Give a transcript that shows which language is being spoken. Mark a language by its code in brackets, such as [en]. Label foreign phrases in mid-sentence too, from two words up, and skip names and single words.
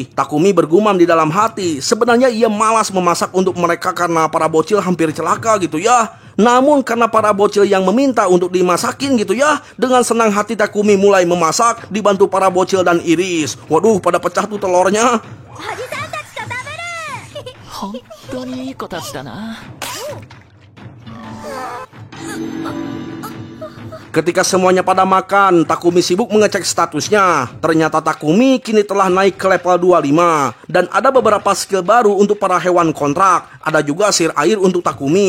[id] Takumi bergumam di dalam hati, sebenarnya ia malas memasak untuk mereka karena para bocil hampir celaka gitu ya. Namun karena para bocil yang meminta untuk dimasakin gitu ya, dengan senang hati Takumi mulai memasak, dibantu para bocil dan Iris. Waduh, pada pecah tuh telurnya. [ja] 本当にいい子たちだな。 [id] Ketika semuanya pada makan, Takumi sibuk mengecek statusnya. Ternyata Takumi kini telah naik ke level 25. Dan ada beberapa skill baru untuk para hewan kontrak. Ada juga sihir air untuk Takumi.